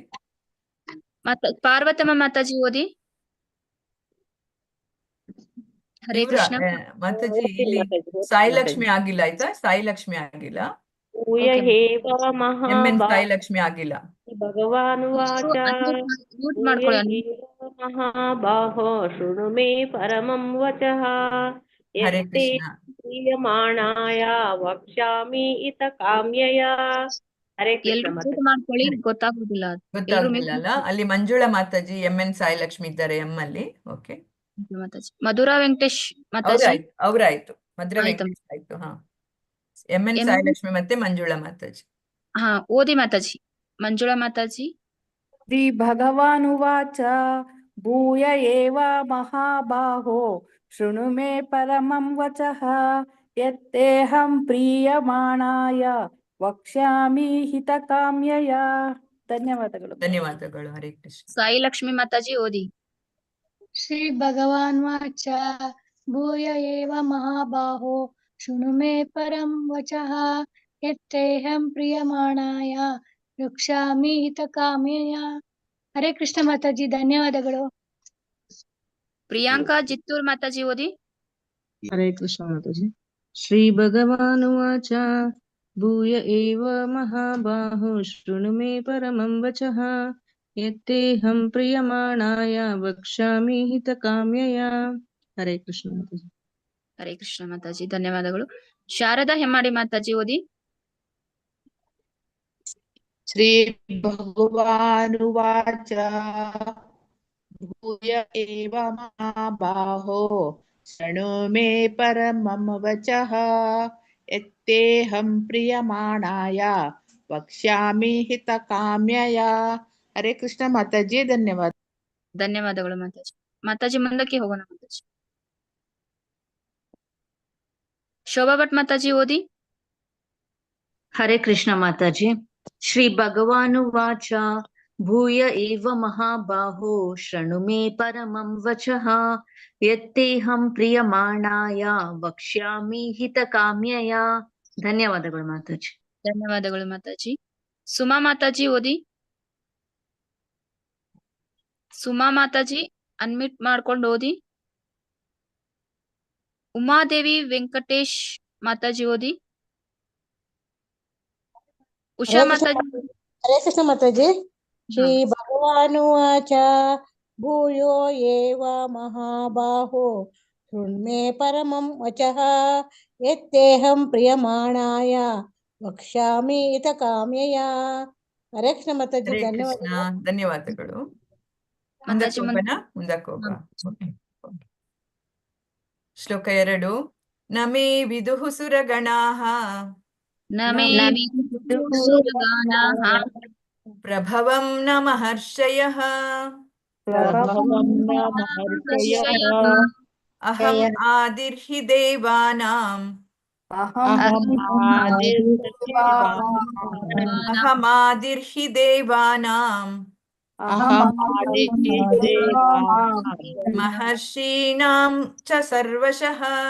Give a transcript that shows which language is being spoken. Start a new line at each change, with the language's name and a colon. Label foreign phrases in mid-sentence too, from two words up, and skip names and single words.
Kannada: ಪಾರ್ವತಮ್ಮ ಮಾತಾಜಿ ಓದಿ. ಹರೇ ಕೃಷ್ಣ ಮಾತಾಜಿ. ಇಲ್ಲಿ ಸಾಯಿ ಲಕ್ಷ್ಮಿ ಆಗಿಲ್ಲ, ಆಯ್ತಾ? ಸಾಯಿ ಲಕ್ಷ್ಮಿ ಆಗಿಲ್ಲ, ಸಾಯಿ ಲಕ್ಷ್ಮಿ ಆಗಿಲ್ಲ.
Sanskrit: ಭಗವಾನುವಾಚ ಮಹಾಬಾಹೋ ಶೃಣು ಮೇ ಪರಮಂ ವಚಃ
Kannada: ಹರೇ ಕೃಷ್ಣ.
Sanskrit: ಪ್ರೀಯಮಾಣಾಯ ವಕ್ಷ್ಯಾಮಿ ಹಿತಕಾಮ್ಯಯ.
Kannada: ಹರೇ ಕೃಷ್ಣ. ಮಾಡ್ಕೊಳ್ಳಿ, ಗೊತ್ತಾಗುದಿಲ್ಲ ಅಲ್ಲ, ಅಲ್ಲಿ ಮಂಜುಳಾ ಮಾತಾಜಿ MN ಸಾಯಿ ಲಕ್ಷ್ಮಿ ಇದ್ದಾರೆ ಎಂ ಅಲ್ಲಿ. ಓಕೆ ಮಾತಾಜಿ. ಮಧುರಾ ವೆಂಕಟೇಶ್ ಮಾತಾಜಿ ಅವ್ರಾಯ್ತು. ಮಧುರಾ ವೆಂಕಟೇಶ್ ಆಯ್ತು. ಹಾ, MN ಸಾಯಿ ಲಕ್ಷ್ಮಿ ಮತ್ತೆ ಮಂಜುಳಾ ಮಾತಾಜಿ. ಹಾ, ಓದಿ ಮಾತಾಜಿ. ಮಂಜುಳಾ ಮಾತಾಜಿ.
Sanskrit: ಶ್ರೀ ಭಗವಾನುವಾಚ ಭೂಯ ಏವ ಮಹಾಬಾಹೋ ಶೃಣು ಮೇ ಪರಮಂ ವಚಃ ಯತ್ತೇಹಂ ಪ್ರೀಯಮಾಣಾಯ ವಕ್ಷ್ಯಾಮಿ ಹಿತಕಾಮ್ಯಯ.
Kannada: ಧನ್ಯವಾದಗಳು. ಧನ್ಯವಾದಗಳು. ಹರೇ ಕೃಷ್ಣ. ಸಾಯಿ ಲಕ್ಷ್ಮಿ ಮಾತಾಜಿ ಓದಿ.
Sanskrit: ಶ್ರೀ ಭಗವಾನ್ ವಾಚ ಭೂಯ ಏವ ಮಹಾಬಾಹೋ ಶೃಣು ಮೇ ಪರಂ ವಚಃ ಯತ್ತೇಹಂ ಪ್ರಿಯಮಾಣಾಯ ವಕ್ಷ್ಯಾಮಿ ಹಿತಕಾಮ್ಯಯ.
Kannada: ಹರೇ ಕೃಷ್ಣ ಮಾತಾಜಿ. ಧನ್ಯವಾದಗಳು. ಪ್ರಿಯಾಂಕಾ ಜಿತ್ತೂರ್ ಮಾತಾಜಿ ಓದಿ. ಹರೇ ಕೃಷ್ಣ ಮಾತಾಜಿ.
Sanskrit: ಶ್ರೀ ಭಗವಾನುವಾಚ ಭೂಯ ಏವ ಮಹಾಬಾಹೋ ಶೃಣು ಮೇ ಪರಮಂ ವಚಃ ಯತ್ತೇಹಂ ಪ್ರಿಯಮಾಣಾಯ ವಕ್ಷ್ಯಾಮಿ ಹಿತಕಾಮ್ಯಯ.
Kannada: ಹರೇ ಕೃಷ್ಣ ಮಾತಾಜಿ. ಹರೇ ಕೃಷ್ಣ ಮಾತಾಜಿ. ಧನ್ಯವಾದಗಳು. ಶಾರದಾ ಹೆಮ್ಮಾಡಿ ಮಾತಾಜಿ ಓದಿ.
Sanskrit: ಶ್ರೀ ಭಗವಾನುವಾಚ ಭೂಯ ಏವ ಮಹಾಬಾಹೋ ಶೃಣು ಮೇ ಪರಮಂ ವಚಃ ಯತ್ತೇಹಂ ಪ್ರಿಯಮಾಣಾಯ ವಕ್ಷ್ಯಾಮಿ ಹಿತಕಾಮ್ಯಯ.
Kannada: ಹರೇ ಕೃಷ್ಣ ಮಾತಾಜಿ, ಧನ್ಯವಾದ. ಧನ್ಯವಾದಗಳು ಮಾತಾಜಿ. ಮಾತಾಜಿ ಮುಂದಕ್ಕೆ ಹೋಗೋಣ ಮಾತಾಜಿ. ಶೋಭಾ ಭಟ್ ಮಾತಾಜಿ ಓದಿ. ಹರೇ ಕೃಷ್ಣ ಮಾತಾಜಿ.
Sanskrit: ಶ್ರೀ ಭಗವಾನುವಾಚ ಭೂಯ ಏವ ಮಹಾಬಾಹೋ ಶೃಣು ಮೇ ಪರಮಂ ವಚಃ ಯತ್ತೇಹಂ ಪ್ರಿಯಮಾಣಾಯ ವಕ್ಷ್ಯಾಮಿ ಹಿತಕಾಮ್ಯಯ.
Kannada: ಧನ್ಯವಾದಗಳು ಮಾತಾಜಿ. ಧನ್ಯವಾದಗಳು ಮಾತಾಜಿ. ಸುಮಾ ಮಾತಾಜಿ ಓದಿ. ಸುಮಾ ಮಾತಾಜಿ ಅನ್ಮ್ಯೂಟ್ ಮಾಡ್ಕೊಂಡು ಓದಿ. ಉಮಾದೇವಿ ವೆಂಕಟೇಶ್ ಮಾತಾಜಿ ಓದಿ. ಉಷಾ ಮಾತಾಜಿ. ಹರೇ ಕೃಷ್ಣ ಮಾತಾಜಿ.
Sanskrit: ಶ್ರೀ ಭಗವಾನುವಾಚ ಭೂಯೋ ಏವ ಮಹಾಬಾಹೋ ಶೃಣ್ಮೇ ಪರಮಂ ವಚಃ ಯತ್ತೇಹಂ ಪ್ರಿಯಮಾಣಾಯ ವಕ್ಷ್ಯಾಮಿ ಹಿತಕಾಮ್ಯಯ.
Kannada: ಹರೇ ಕೃಷ್ಣ ಮಾತಾಜಿ, ಹರೇ ಕೃಷ್ಣ, ಧನ್ಯವಾದಗಳು. ಧನ್ಯವಾದಗಳು. ಮಾತಾಜಿ ಮುಂದಕ್ಕೆ ಹೋಗೋಣ. ಶ್ಲೋಕ 2.
Sanskrit: ನಮೇ ವಿದುಃ ಸುರಗಣಾಃ ಪ್ರಭವಂ ನ ಮಹರ್ಷಯಃ ಅಹಂ ಆದಿರ್ಹಿ ದೇವಾನಾಂ ಅಹಮಾದಿರ್ಹಿ ದೇವಾನಾಂ ಮಹರ್ಷೀಣಾಂ ಚ ಸರ್ವಶಃ.